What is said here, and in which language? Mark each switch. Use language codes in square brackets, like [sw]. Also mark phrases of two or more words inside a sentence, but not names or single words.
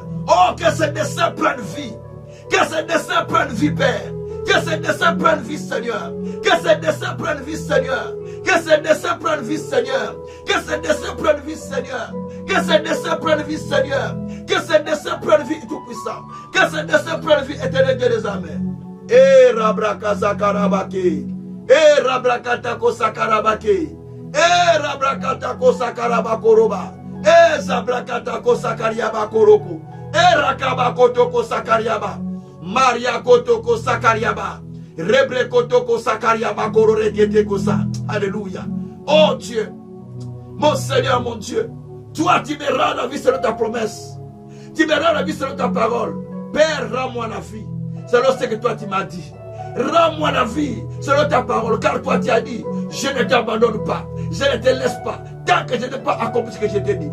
[fr] Oh, que ces desseins prennent vie. Que ces desseins prennent vie, Père. Que ces desseins prennent vie, Seigneur. Que ces desseins prennent vie, Seigneur. Que ces desseins prennent vie, Seigneur. Que ces desseins prennent vie, Seigneur. Que ces desseins prennent vie, Seigneur. Que ces desseins prennent vie, tout-puissant. Que ces desseins prennent vie, éternel Dieu des armées. Eh, Rabrakatakarabake. Eh, Rabrakatako Sakarabake. Eh, Rabrakatako Sakarabakoroba. Eh, Zabrakatako Sakariabakoroko. Eh, Rakabakotoko Sakariaba. Maria Kotoko Sakariaba. Rebre Kotoko Sakariaba Korore Dietekosa. Alléluia. Oh Dieu, mon Seigneur, mon Dieu, toi tu me rends la vie selon ta promesse. Tu me rends la vie selon ta parole. Père, rends-moi la vie selon ce que toi tu m'as dit. Rends-moi la vie selon ta parole, car toi tu as dit, je ne t'abandonne pas, je ne te laisse pas, tant que je n'ai pas accompli ce que je t'ai dit.